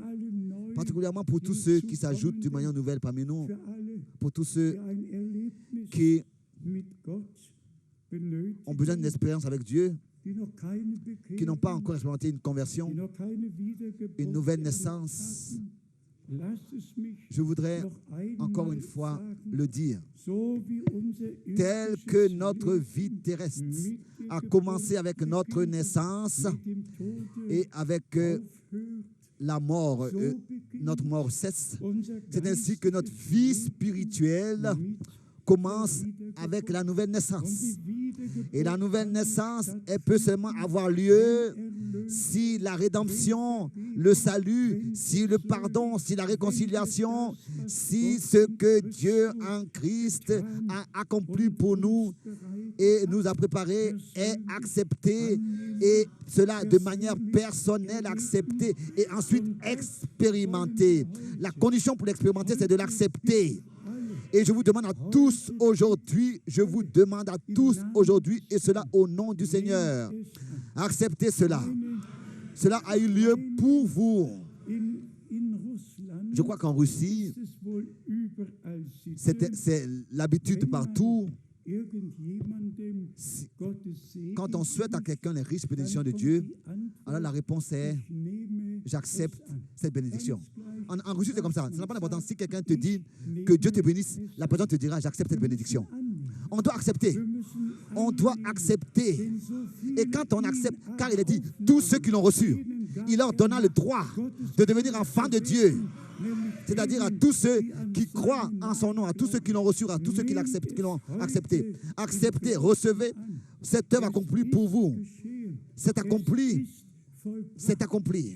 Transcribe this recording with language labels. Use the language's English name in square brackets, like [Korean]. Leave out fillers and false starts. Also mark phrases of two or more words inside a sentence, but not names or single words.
[French] Particulièrement pour tous ceux qui s'ajoutent d'une manière nouvelle parmi nous, pour tous ceux qui ont besoin d'une expérience avec Dieu, qui n'ont pas encore expérimenté une conversion, une nouvelle naissance, [German] lass es mich [French] Je voudrais [German] noch [French] encore [German] einmal [French] une fois [German] sagen, [French] le dire. [German] so wie unser [French] Tel [German] irdisches [French] que notre [German] Leben [French] vie terrestre [German] mit der [French] a [German] Geburt [French] commencé avec notre [German] beginnt, [French] naissance [German] mit dem Tode [French] et avec [German] aufhört, [French] la mort, [German] so [French] notre [German] beginnt [French] mort cesse. [German] unser [French] C'est ainsi que notre [German] geistiges [French] vie [German] Leben [French] spirituelle [German] mit [French] commence [German] der [French] avec [German] Wiedergeburt. [French] la nouvelle [German] Und [French] naissance. [German] die Wiedergeburt [French] Et la nouvelle [German] kann [French] naissance, [German] nicht [French] elle peut seulement [German] stattfinden, [French] avoir lieu [German] wenn Erlösung, [French] si la rédemption, [German] wenn [French] le [German] Vergebung, [French] salut, [German] wenn [French] si le [German] Versöhnung, [French] pardon, si la [German] wenn [French] réconciliation, [German] wir das, was [French] si [German] Gott [French] ce [German] in [French] que Dieu [German] Christus [French] en Christ [German] getan [French] a accompli [German] und [French] pour nous [German] uns bereitet [French] et [German] hat, [French] nous a préparé est [German] persönlich [French] accepté, [German] annehmen, [French] et cela de manière [German] persönlich [French] personnelle [German] erleben. [French] accepté et ensuite [German] Und das [French] expérimenté. [German] wollen wir [French] La [German] heute. [French] condition pour l'expérimenter, c'est de [German] Heute [French] l'accepter. [German] alle [French] Et je vous demande à tous aujourd'hui, je vous demande à tous aujourd'hui, et cela au nom du Seigneur, [German] nehmt es an. [French] acceptez cela. [German] Meine, [French] Cela a eu lieu pour vous. [German] in Russland [French] Je crois qu'en Russie, [German] ist es wohl überall [French] c'est l'habitude partout. [German] irgendjemandem Gottes Segen [French] Quand on souhaite à quelqu'un les riches [German] dann [French] bénédictions de [German] kommt [French] Dieu, [German] die Antwort, [French] alors la réponse est [German] ich nehme [French] j'accepte [German] es an. [French] cette bénédiction. [German] Ganz gleich, [French] En Russie, c'est comme ça. [German] was [French] Ça n'a pas [German] man [French] d'importance. [German] sagt, [French] Si quelqu'un te dit [German] ich [French] que Dieu te [German] nehme [French] bénisse, [German] es [French] la personne [German] an. [French] te dira j'accepte cette [German] Wir müssen [French] bénédiction. [German] annehmen. [French] On doit accepter. [German] Wir müssen [French] On doit [German] annehmen. [French] accepter. [German] Denn so [French] Et [German] viele [French] quand on [German] ihn [French] accepte, car il a dit, [German] aufnahmen, [French] tous ceux qui l'ont reçu, [German] denen gab [French] il leur donna le droit de devenir enfants de Dieu. C'est-à-dire à tous ceux qui croient en son nom, à tous ceux qui l'ont reçu, à tous ceux qui l'acceptent, qui l'ont accepté. Acceptez, recevez cette œuvre accomplie pour vous. C'est accompli. C'est accompli.